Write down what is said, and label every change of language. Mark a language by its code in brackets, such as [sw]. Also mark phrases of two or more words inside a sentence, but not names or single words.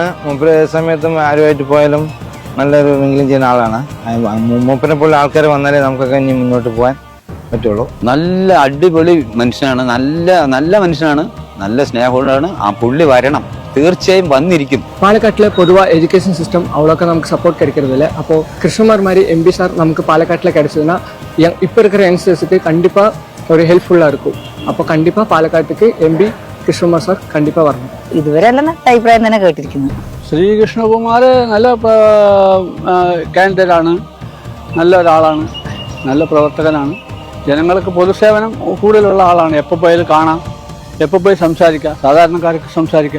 [ml] മൂപ്പര് ഏത് സമയത്തും ആരുമായിട്ട് പോയാലും നല്ലൊരു എങ്കിലും ചെയ്യുന്ന ആളാണ്. മൂപ്പരെ പോലെ ആൾക്കാർ വന്നാലേ നമുക്കൊക്കെ ഇനി മുന്നോട്ട് പോകാൻ പറ്റുള്ളൂ. നല്ല അടിപൊളി മനുഷ്യനാണ്. നല്ല മനുഷ്യനാണ്. നല്ല സ്നേഹമുള്ളതാണ്. ആ പുള്ളി വരണം, തീർച്ചയായും വന്നിരിക്കും. പാലക്കാട്ടിലെ പൊതുവാ [en] education system [ta] அவ்வளோக்கா நமக்கு சப்போர்ட் கிடைக்கிறதில்ல. அப்போது கிருஷ்ணகுமார் மாதிரி MP சார் நமக்கு பாலக்காட்டில் கிடைச்சதுன்னா இப்போ இருக்கிற யங்ஸ்டர்ஸுக்கு கண்டிப்பாக ஒரு ஹெல்ப்ஃபுல்லாக இருக்கும். அப்போ கண்டிப்பாக பாலக்காட்டுக்கு MP [ml] കൃഷ്ണകുമാർ സാർ കണ്ടിപ്പാ പറഞ്ഞു. ഇതുവരെ എല്ലാം നല്ല അഭിപ്രായം തന്നെ കേട്ടിരിക്കുന്നു. ശ്രീകൃഷ്ണകുമാർ നല്ല കാൻഡിഡേറ്റാണ്. നല്ല ഒരാളാണ്. നല്ല പ്രവർത്തകനാണ്. ജനങ്ങൾക്ക് പൊതുസേവനം കൂടുതലുള്ള ആളാണ്. എപ്പോൾ പോയാലും കാണാം, എപ്പോൾ പോയി സംസാരിക്കാം, സാധാരണക്കാർക്ക് സംസാരിക്കാം.